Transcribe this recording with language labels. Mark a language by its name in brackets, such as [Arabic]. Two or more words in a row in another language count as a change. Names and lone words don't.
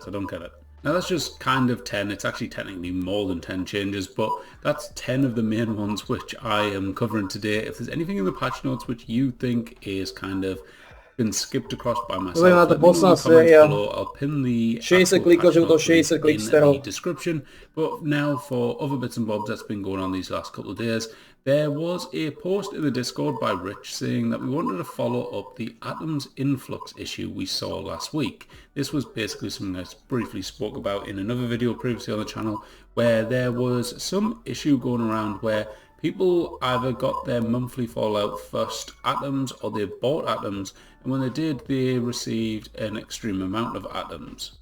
[English] I don't get it. Now that's just kind of 10, it's actually technically more than 10 changes, but that's 10 of the main ones which I am covering today. If there's anything in the patch notes which you think is kind of been skipped across by myself, let me know in the comments below. I'll pin the [Slovak] 60 klikov, že to 60 klik [English] in stereo. the description. But now for other bits and bobs that's been going on these last couple of days, there was a post in the Discord by Rich saying that we wanted to follow up the Atoms influx issue we saw last week. This was basically something I briefly spoke about in another video previously on the channel, where there was some issue going around where people either got their monthly Fallout first atoms or they bought atoms, and when they did, they received an extreme amount of atoms.